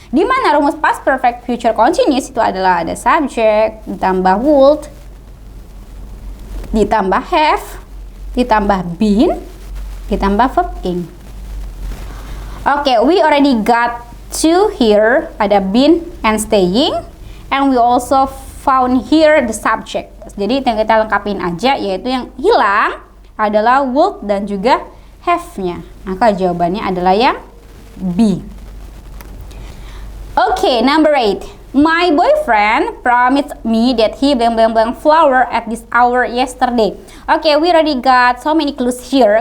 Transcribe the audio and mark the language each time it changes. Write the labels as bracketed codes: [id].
[id] Di mana rumus past perfect future continuous itu adalah ada subject ditambah would ditambah have ditambah been ditambah verb ing. [en] Okay, we already got two here, ada been and staying, and we also found here the subject. [id] Jadi yang kita lengkapin aja, yaitu yang hilang adalah would dan juga have-nya. Maka jawabannya adalah yang B. [en] Okay, number 8. My boyfriend promised me that he blank blank blank flower at this hour yesterday. Okay, we already got so many clues here.